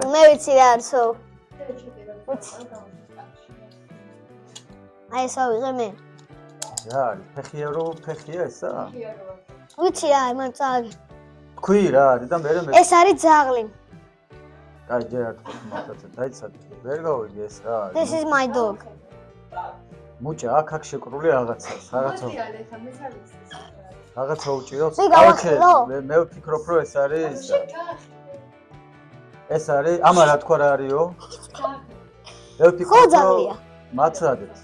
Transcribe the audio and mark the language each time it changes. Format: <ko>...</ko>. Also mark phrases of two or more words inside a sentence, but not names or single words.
<ka>მე ვიცი რა არისო. აი ესა ვიღე მე. რა, ფეხია ესა? ვიცი რა, მან წააგე. თქვი რა, და მე ეს არის ძაღლი. აი, ჯერ არ თქვი მაგაცა, დაიცადე. ვერ გავიგე ეს რა არის.</ka> <en>This is my dog.</en> <ka>მუჭა, აქ შეკრული რაღაცა უჭირავს. მე ვფიქრობ, რომ ეს არის ამა რა თქვა რა არისო? მე ვფიქრობ, ძაღლია. მაცადებს.</ka>